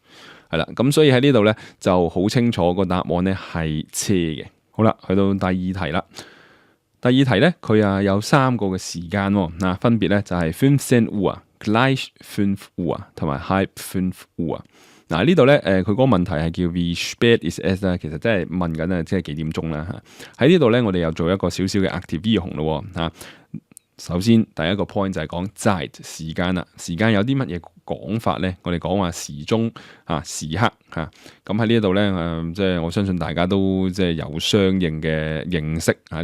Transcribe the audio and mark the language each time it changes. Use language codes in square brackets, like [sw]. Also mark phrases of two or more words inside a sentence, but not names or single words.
[yue] 係啦，咁所以喺呢度咧就好清楚個答案咧係車嘅。好啦，去到第二題啦。第二題咧，佢有3個嘅時間喎，分別咧就係15 Uhr、 [de] gleich 5 Uhr [yue] 同埋 [de] halb 5 Uhr。 [yue] 嗱呢度咧，佢嗰個問題係叫 [de] Wie spät ist es [yue] 啦，其實真係問緊啊，即係幾點鐘啦嚇。喺呢度咧，我哋又做一個少少嘅 Aktivierung咯嚇。首先第一個 point 就係講 Zeit 時間啦，時間有啲乜嘢講法咧？我哋講話時鐘時刻嚇。咁喺呢度咧即係我相信大家都即係有相應嘅認識啊。